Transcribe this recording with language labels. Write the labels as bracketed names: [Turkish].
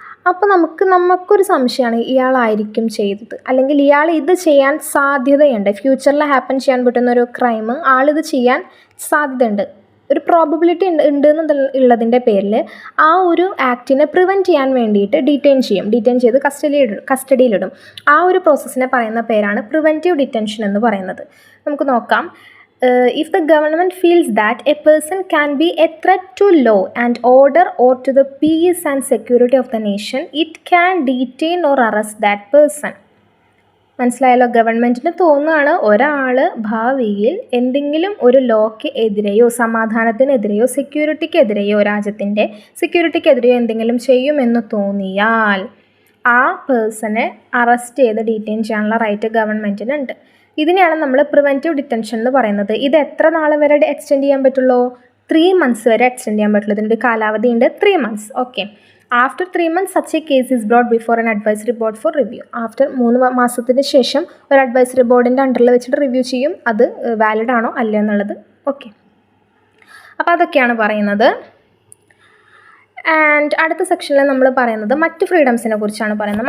[Malayalam] അപ്പോൾ നമുക്കൊരു സംശയമാണ് ഇയാളായിരിക്കും ചെയ്തത്, അല്ലെങ്കിൽ ഇയാൾ ഇത് ചെയ്യാൻ സാധ്യതയുണ്ട്, ഫ്യൂച്ചറിൽ ഹാപ്പൻ ചെയ്യാൻ പറ്റുന്ന ഒരു ക്രൈം ആളിത് ചെയ്യാൻ സാധ്യതയുണ്ട്, ഒരു പ്രോബബിലിറ്റി ഉള്ളതിൻ്റെ പേരിൽ ആ ഒരു ആക്ടിനെ പ്രിവെൻറ്റ് ചെയ്യാൻ വേണ്ടിയിട്ട് ഡീറ്റെയിൻ ചെയ്ത് കസ്റ്റഡിയിലിടും. ആ ഒരു പ്രോസസ്സിനെ പറയുന്ന പേരാണ് പ്രിവെൻറ്റീവ് ഡിറ്റൻഷൻ എന്ന് പറയുന്നത്. നമുക്ക് നോക്കാം. [English] If the government feels that a person can be a threat to law and order or to the peace and security of the nation, it can detain or arrest that person. [Malayalam] മനസ്സിലായല്ലോ? ഗവൺമെൻറ്റിന് തോന്നുകയാണ് ഒരാൾ ഭാവിയിൽ എന്തെങ്കിലും ഒരു ലോയ്ക്ക് എതിരെയോ സമാധാനത്തിനെതിരെയോ സെക്യൂരിറ്റിക്കെതിരെയോ രാജ്യത്തിൻ്റെ സെക്യൂരിറ്റിക്കെതിരെയോ എന്തെങ്കിലും ചെയ്യുമെന്ന് തോന്നിയാൽ ആ പേഴ്സണെ അറസ്റ്റ് ചെയ്ത് ഡീറ്റെയിൻ ചെയ്യാനുള്ള റൈറ്റ് ഗവൺമെൻറ്റിനുണ്ട്. ഇതിനെയാണ് നമ്മൾ പ്രിവെൻറ്റീവ് ഡിറ്റൻഷൻ എന്ന് പറയുന്നത്. ഇത് എത്ര നാൾ വരെ എക്സ്റ്റെൻഡ് ചെയ്യാൻ പറ്റുള്ളൂ? 3 months വരെ എക്സ്റ്റെൻഡ് ചെയ്യാൻ പറ്റുള്ളൂ. ഇതിൻ്റെ കാലാവധി ഉണ്ട് 3 months. Okay. [English] After 3 months such a case is brought before an advisory board for review. [Malayalam] After 3 മാസത്തിന് ശേഷം ഒരു അഡ്വൈസറി ബോർഡിൻ്റെ അണ്ടറിൽ വെച്ചിട്ട് റിവ്യൂ ചെയ്യും, അത് വാലിഡ് ആണോ അല്ല എന്നുള്ളത്. ഓക്കെ, അപ്പോൾ അതൊക്കെയാണ് പറയുന്നത്. ആൻഡ് അടുത്ത സെക്ഷനിൽ നമ്മൾ പറയുന്നത് മറ്റ് ഫ്രീഡംസിനെ കുറിച്ചാണ് പറയുന്നത്.